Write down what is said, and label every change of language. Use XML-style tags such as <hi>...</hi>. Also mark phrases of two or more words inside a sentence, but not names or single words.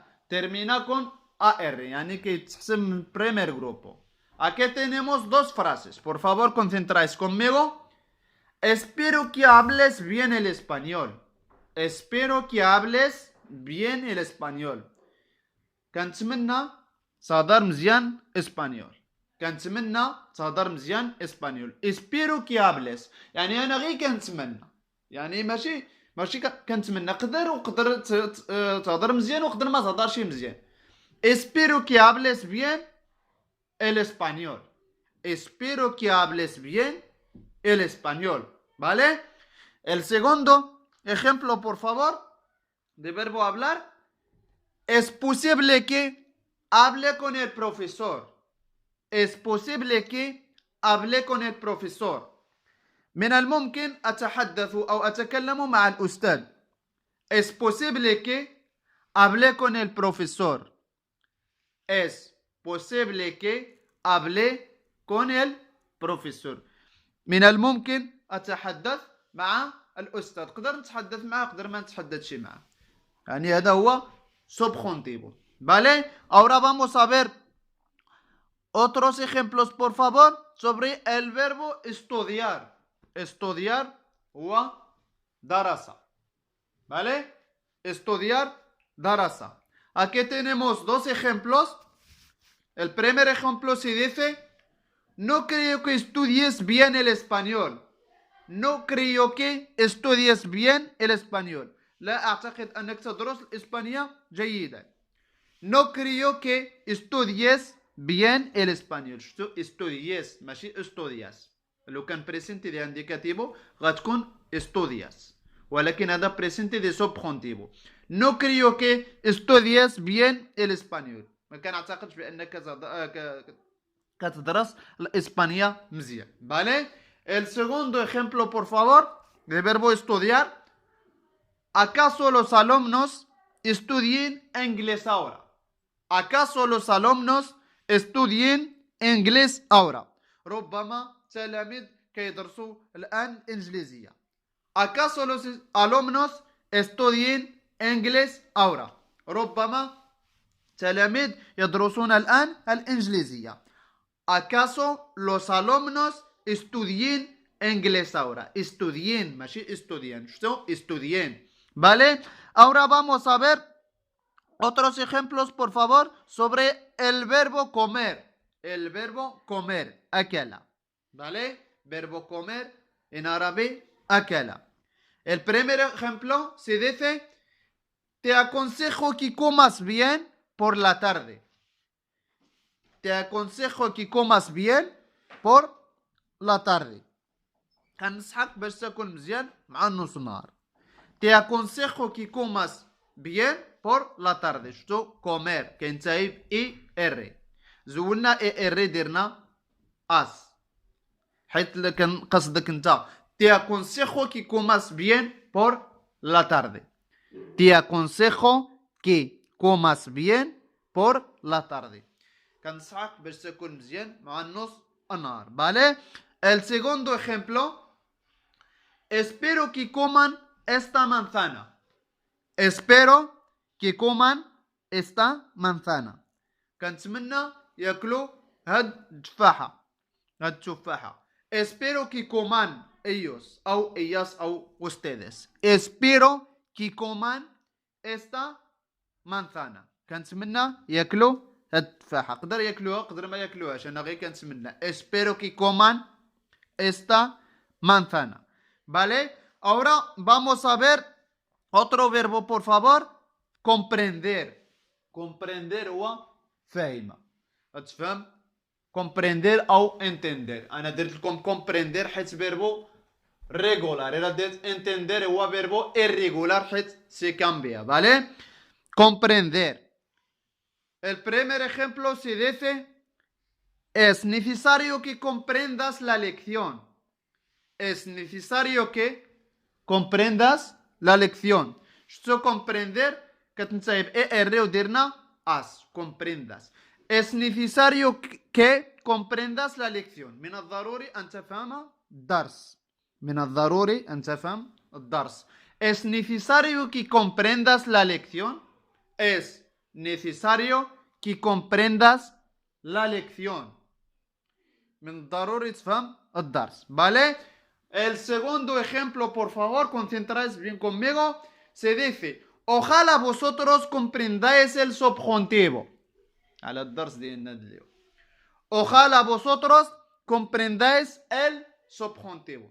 <es>Termina con AR, يعني que es el primer grupo. Aquí tenemos dos frases. Por favor, concentráis conmigo. Espero que hables bien el español. Espero que hables bien el español.</es> <ar>كنتمنى تهضر مزيان اسبانيول. كنتمنى تهضر مزيان اسبانيول.</ar> <es>Espero que hables.</es> <ar>يعني انا غير كنتمنى. يعني ماشي كنتمنى نقدر تهضر مزيان وقدر ما تهضرش مزيان.</ar> <es>Espero que hables bien el español. Espero que hables bien el español. ¿Vale? El segundo ejemplo, por favor, de verbo hablar. Es posible que hable con el profesor. Es posible que hable con el profesor.</es> <ar>من الممكن أتحدث أو أتكلم مع الأستاذ.</ar> <es>Es posible que hable con el profesor. Es posible que hable con el profesor.</es> <ar>من الممكن أتحدث مع الأستاذ. قدر نتحدث معه قدر ما نتحدثش معه. يعني هذا هو</ar> <es>subjuntivo. ¿Vale? Ahora vamos a ver otros ejemplos, por favor, sobre el verbo estudiar. Estudiar o darasa. ¿Vale? Estudiar, darasa. Aquí tenemos dos ejemplos. El primer ejemplo se dice: no creo que estudies bien el español. No creo que estudies bien el español.</es> <ar>لا أعتقد أنك تدرس الإسبانية جيدا.</ar> <es>No creo que estudies bien el español.</es> <ar>شفتو estudies ماشي estudias. لو كان</ar> <es>presente de indicativo</es> <ar>غتكون estudias. ولكن هذا</ar> <es>presente de subjuntivo. No creo que estudies bien el español.</es> <ar>ما كنعتقدش بأنك كتدرس الإسبانية مزيان.</ar> <es>¿Vale? El segundo ejemplo, por favor, del verbo estudiar. ¿Acaso los alumnos estudien inglés ahora? ¿Acaso los alumnos estudien inglés ahora?</es> <ar>ربما تلاميذ كيدرسوا الآن إنجليزية.</ar> <es>¿Acaso los alumnos estudien inglés ahora?</es> <ar>ربما تلاميذ يدرسون الآن الإنجليزية.</ar> <es>¿Acaso los alumnos estudien inglés ahora? Estudien, ماشي estudien. ¿Esto? Estudien. ¿Vale? Ahora vamos a ver otros ejemplos, por favor, sobre el verbo comer. El verbo comer, akala. ¿Vale? Verbo comer en árabe, akala. El primer ejemplo se dice: te aconsejo que comas bien por la tarde. Te aconsejo que comas bien por la tarde.</es> <ar>كنصحك باش تاكل مزيان مع نص النهار.</ar> <es>Te aconsejo que comas bien por la tarde.</es> <ar>شتو comer كينتهي ب زولنا درنا اس حيت كان قصدك انت.</ar> <es>Te aconsejo que comas bien por la tarde. Te aconsejo que comas bien por la tarde.</es> <ar>كنصحك باش تاكل مزيان مع نص النهار.</ar> <es>¿Vale? El segundo ejemplo: espero que coman esta manzana. Espero que coman esta manzana.</es> <ar>كنتمنى ياكلوا هاد التفاحة. هاد التفاحة.</ar> <es>Espero que coman ellos أو ellas أو ustedes. Espero que coman esta manzana.</es> <ar>كنتمنى ياكلوا هاد التفاحة. قدر ياكلوها قدر ما ياكلوهاش. أنا غير كنتمنى.</ar> <es>Espero que coman esta manzana. ¿Vale? Ahora vamos a ver otro verbo, por favor. Comprender. Comprender</es> <ar>هو فاهمة. تفهم؟</ar> <es>comprender أو entender.</es> <ar>أنا درت لكم comprender حيت</ar> <es>verbo regular.</es> <ar>إلا درت entender هو</ar> <es>verbo irregular</es> <ar>حيت</ar> <es>se cambia. ¿Vale? Comprender. El primer ejemplo se dice: es necesario que comprendas la lección. Es necesario que comprendas la lección.</es> <ar>شتو comprender كتنتهي ب وديرنا as.</ar> <es>comprendas. Es necesario que comprendas la lección.</es> <ar>من الضروري أن تفهم الدرس. من الضروري أن تفهم الدرس.</ar> <es>Es necesario que comprendas la lección. Es necesario que comprendas la lección.</es> <ar>من الضروري تفهم الدرس.</ar> <es>¿Vale? El segundo ejemplo, por favor, concentráis bien conmigo. Se dice: ojalá vosotros comprendáis el subjuntivo.</es> <ar>على الدرس ديالنا اليوم.</ar> <es>ojalá vosotros comprendáis el subjuntivo.</es>